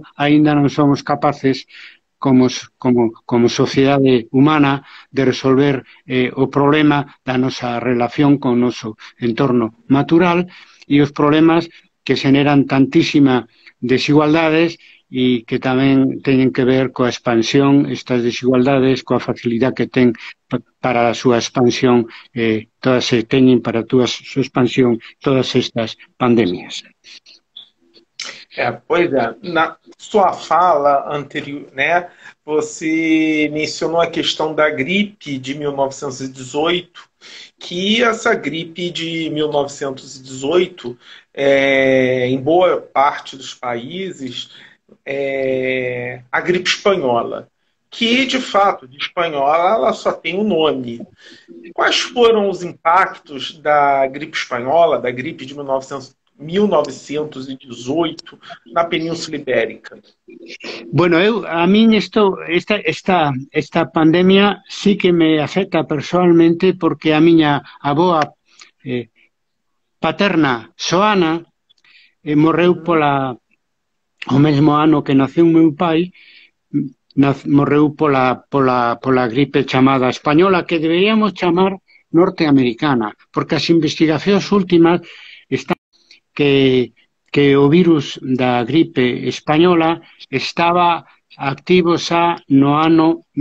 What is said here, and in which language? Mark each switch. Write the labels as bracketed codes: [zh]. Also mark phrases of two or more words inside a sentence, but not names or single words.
[gl] aínda non somos capaces como sociedade humana de resolver o problema da nosa relación con o noso entorno natural e os problemas que xeneran tantísima desigualdades e que tamén teñen que ver coa expansión, estas desigualdades, coa facilidade que ten para a súa expansión, todas se teñen para a súa expansión todas estas pandemias. [pt] Pois é, na sua fala anterior, né, você mencionou a questão da gripe de 1918, que essa gripe de 1918, em boa parte dos países, a gripe espanhola, que de fato, de espanhola, ela só tem um nome. Quais foram os impactos da gripe espanhola, da gripe de 1918 na Península Ibérica? [gl] Bueno, a min esta pandemia sí que me afecta personalmente porque a miña avoa paterna, Xoana, morreu o mesmo ano que naceu meu pai, morreu pola gripe chamada española, que deberíamos chamar norteamericana, porque as investigacións últimas están que o virus da gripe española estaba activo xa no ano